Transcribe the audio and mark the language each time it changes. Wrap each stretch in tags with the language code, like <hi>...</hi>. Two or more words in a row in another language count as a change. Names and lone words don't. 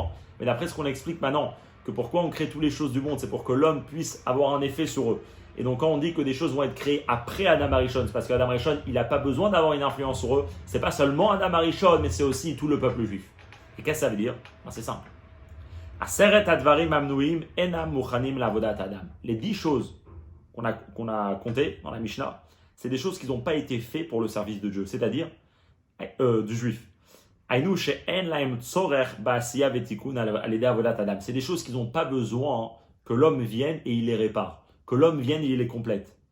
<fr>Mais d'après ce qu'on explique maintenant, que pourquoi on crée toutes les choses du monde, c'est pour que l'homme puisse avoir un effet sur eux. Et donc, quand on dit que des choses vont être créées après Adam Arishon, c'est parce qu'Adam Arishon, il n'a pas besoin d'avoir une influence sur eux. C'est pas seulement Adam Arishon, mais c'est aussi tout le peuple juif. Et qu'est-ce que ça veut dire? Ben, c'est simple.</fr> <he>עשרת הדברים המנויים אינם מוכנים לעבודת אדם.</he> <fr>Les 10 choses qu'on a comptées dans la Mishnah, c'est des choses qui n'ont pas été faites pour le service de Dieu, c'est-à-dire du juif. C'est des choses qu'ils n'ont pas besoin que l'homme vienne et il les répare, que l'homme vienne et il les complète.</fr>